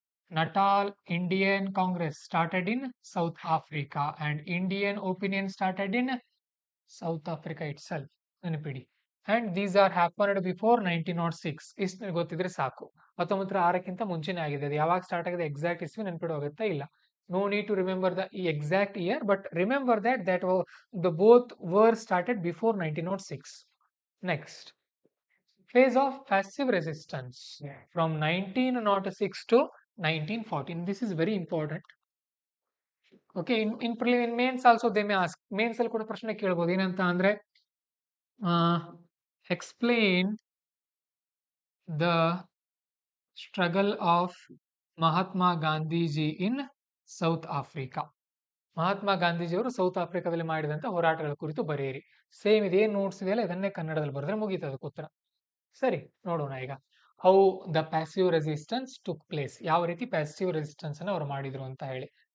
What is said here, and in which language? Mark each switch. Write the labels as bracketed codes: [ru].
[en] Natal Indian Congress started in South Africa and Indian Opinion started in South Africa itself. [kn] ನೆನಪಿಡಿ. [en] And these are happened before 1906. [kn] ಇಷ್ಟು ಗೊತ್ತಿದ್ರೆ ಸಾಕು. 1906ಕ್ಕಿಂತ ಮುಂಚೆನೇ ಆಗಿದೆ. ಅದು ಯಾವಾಗ ಸ್ಟಾರ್ಟ್ ಆಗಿದೆ ಎಕ್ಸಾಕ್ಟ್ ಇಸ್ವಿ ನೆನ್ಪಿಡೋಗುತ್ತಾ ಇಲ್ಲ. [en] No need to remember the exact year, but remember that the both were started before 1906. Next, phase of passive resistance from 1906 to 1914. This is very important. Okay, in mains also they may ask. [kn] Mains ಅಲ್ಲಿ ಕೂಡ ಪ್ರಶ್ನೆ ಕೇಳಬಹುದು. ಏನಂತ ಅಂದ್ರೆ, [en] explain the struggle of Mahatma Gandhiji in South Africa. [kn] Mahatma ಗಾಂಧೀಜಿಯವರು south ಆಫ್ರಿಕಾದಲ್ಲಿ ಮಾಡಿದಂತ ಹೋರಾಟಗಳ ಕುರಿತು ಬರೆಯಿರಿ. ಸೇಮ್ ಇದೇನು ನೋಟ್ಸ್ ಇದೆಯಲ್ಲ ಇದನ್ನೇ ಕನ್ನಡದಲ್ಲಿ ಬರೆದ್ರೆ ಮುಗೀತು ಅದಕ್ಕೆ ಉತ್ತರ. ಸರಿ, ನೋಡೋಣ ಈಗ. [en] How the passive resistance took place. [kn] ಯಾವ ರೀತಿ ಪ್ಯಾಸಿವ್ ರೆಸಿಸ್ಟೆನ್ಸ್ ಅನ್ನ ಅವ್ರು ಮಾಡಿದ್ರು ಅಂತ ಹೇಳಿ.